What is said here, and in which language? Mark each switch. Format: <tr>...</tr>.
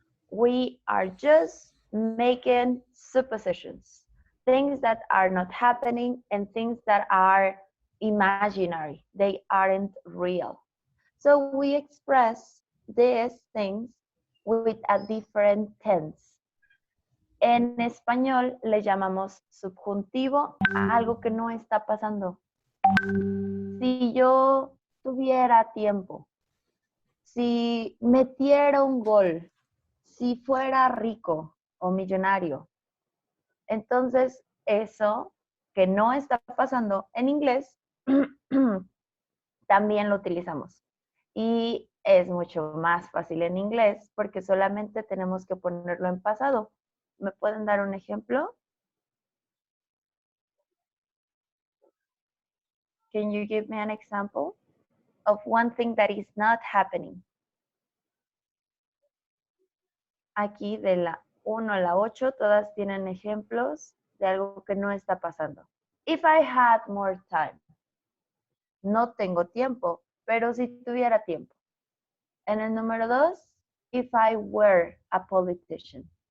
<en>We are just making suppositions, things that are not happening and things that are imaginary. They aren't real. So we express these things with a different tense.</en> <es>En español le llamamos subjuntivo a algo que no está pasando. Si yo tuviera tiempo, si metiera un gol, si fuera rico o millonario, entonces eso que no está pasando en inglés, también lo utilizamos. Y es mucho más fácil en inglés porque solamente tenemos que ponerlo en pasado. ¿Me pueden dar un ejemplo?</es> <en>Can you give me an example of one thing that is not happening?</en> <es>Aquí de la 1 a la 8, todas tienen ejemplos de algo que no está pasando.</es> <en>If I had more time.</en> <es>No tengo tiempo, pero si tuviera tiempo. En el número 2,</es> <en>if I were a politician.</en>